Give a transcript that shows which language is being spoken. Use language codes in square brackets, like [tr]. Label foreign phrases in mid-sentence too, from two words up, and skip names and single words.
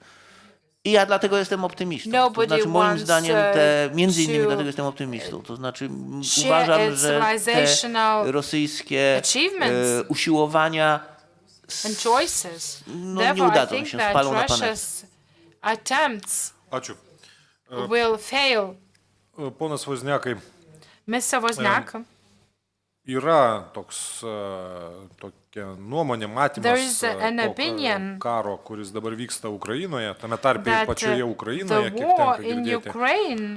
[pl] I ja dlatego jestem optymistą. To znaczy moim zdaniem między innymi dlatego jestem optymistą. To znaczy uważam, że te rosyjskie usiłowania nie udadzą się, spalą na panewce. [lt] Ačiū. Ponas Vozniakai, yra tokia nuomonė, matymas po karo, kuris dabar vyksta Ukrainoje, tame tarpe ir pačioje Ukrainoje, kiek tenka girdėti.